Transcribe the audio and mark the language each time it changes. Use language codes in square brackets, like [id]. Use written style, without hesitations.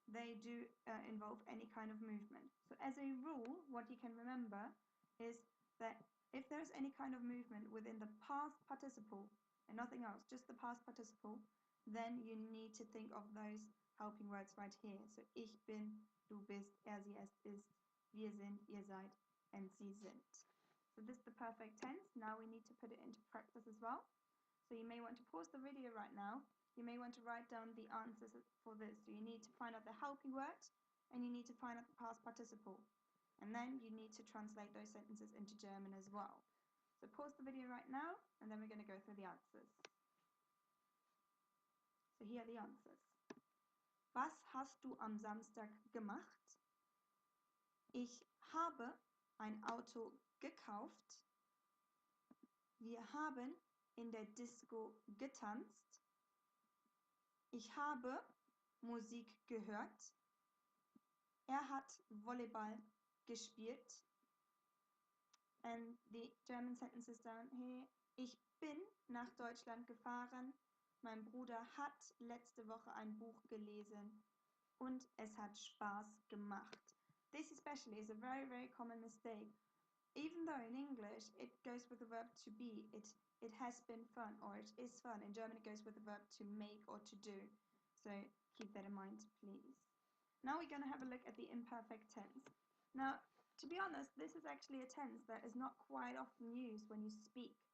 [en] they do involve any kind of movement. So as a rule, what you can remember is that if there's any kind of movement within the past participle and nothing else, just the past participle, then you need to think of those helping words right here. [de] So ich bin, du bist, sie, es ist, wir sind, ihr seid, and sie sind. [en] So this is the perfect tense. Now we need to put it into practice as well. So you may want to pause the video right now. You may want to write down the answers for this. So you need to find out the helping word and you need to find out the past participle. And then you need to translate those sentences into German as well. So pause the video right now and then we're going to go through the answers. So here are the answers. [de] Was hast du am Samstag gemacht? Ich habe ein Auto gekauft. Wir haben in der Disco getanzt. Ich habe Musik gehört. Er hat Volleyball gespielt. [en] And the German sentences down here. [de] Ich bin nach Deutschland gefahren. Mein Bruder hat letzte Woche ein Buch gelesen. Und es hat Spaß gemacht. [en] This especially is a very, very common mistake. Even though in English it goes with the verb to be, it has been fun or it is fun. In German it goes with the verb to make or to do. So keep that in mind, please. Now we're going to have a look at the imperfect tense. Now, to be honest, this is actually a tense that is not quite often used when you speak.